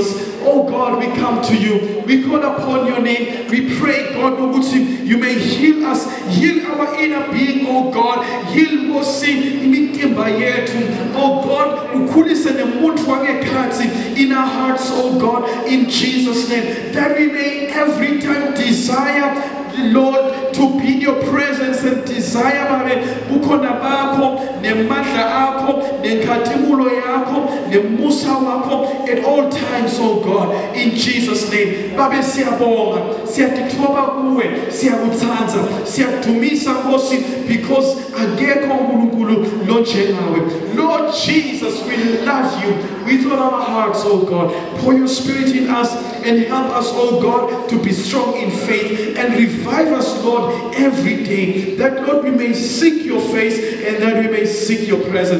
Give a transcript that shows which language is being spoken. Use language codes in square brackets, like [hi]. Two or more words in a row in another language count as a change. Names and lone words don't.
[en] Oh God, we come to you. We call upon your name. We pray, God, you may heal us, heal our inner being, oh God, heal [ss] Nkosi imitimba yethu, [en] oh God, [ss] ukhulise nemuntu wangekhathi [en] in our hearts, oh God, in Jesus' name, that we may every time desire, Lord, to be in your presence and desire [ss] bukhona bakho nemandla akho nenkathimulo yakho nemusa wakho [en] at all times, oh God, in Jesus' name. [ss] Babe siyabonga, siyatithoba kuwe, siyakuthanza, siyakudumisa Nkosi, because akekho uNkulunkulu lonjengawe. [en] Lord Jesus, we love you with all our hearts, oh God. Pour your Spirit in us and help us, oh God, to be strong in faith, and revive us, Lord, every day, that, Lord, we may seek your face and that we may seek your presence.